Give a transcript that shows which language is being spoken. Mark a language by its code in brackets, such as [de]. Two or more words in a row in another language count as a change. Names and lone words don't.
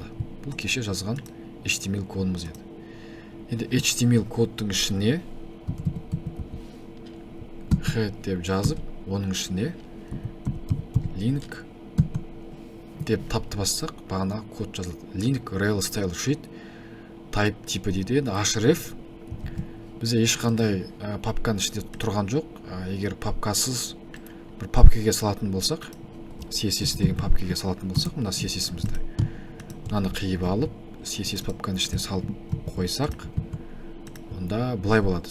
[kk] Бұл кеше жазған HTML кодымыз еді. Енді HTML кодтың ішіне head деп жазып, оның ішіне link деп тапты бассақ, бағана код жазылды. [en] Link rel style sheet type [kk] типі дейді. Енді href бізде ешқандай папканың ішінде тұрған жоқ. Егер папкасыз бір папкеге салатын болсақ, CSS деген папкеге салатын болсақ, мына CSS-імізді мынаны қиып алып, CSS папканың ішіне салып қойсақ, онда былай болады.